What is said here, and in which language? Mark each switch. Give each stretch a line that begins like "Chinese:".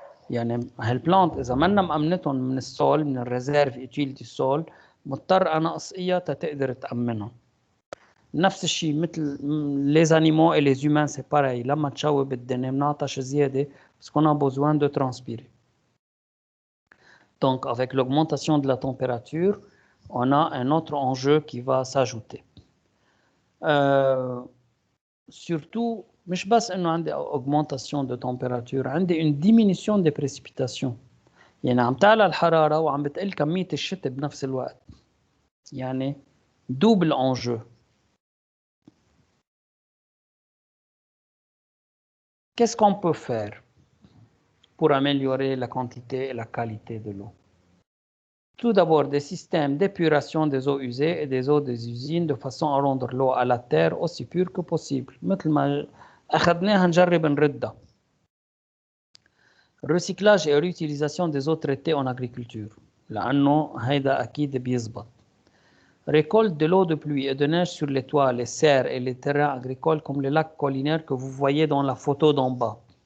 Arabic: يعني هالبلانت إذا منا مأمنتهم من السول من الريزيرف utility السول مضطر أنا أسقيها تقدر تأمنها. نفس الشيء مثل
French: les animaux et les humains c'est pareil.
Arabic: لما تشوب الدنيا بنعطش زيادة
French: parce qu'on a besoin de transpirer. Donc avec l'augmentation de la température, on a un autre enjeu qui va s'ajouter. Surtout
Arabic: مش بس إنه عندي
French: augmentation de température، عندي une diminution des précipitations.
Arabic: يعني عم تعلى الحرارة وعم بتقل كمية الشتاء بنفس الوقت. يعني
French: double enjeu. Qu'est-ce qu'on peut faire pour améliorer la quantité et la qualité de l'eau? Tout d'abord, des systèmes d'épuration des eaux usées et des eaux des usines de façon à rendre l'eau à la terre aussi pure que possible.
Arabic: مثل ما أخذناها نجرب نردها.
French: Recyclage et réutilisation des eaux traitées en agriculture.
Arabic: لأنه هيدا أكيد بيزبط.
French: Récolte de l'eau de pluie et de neige sur les toits, les serres et les terrains agricoles comme les lacs collinaires que vous voyez dans la photo d'en bas.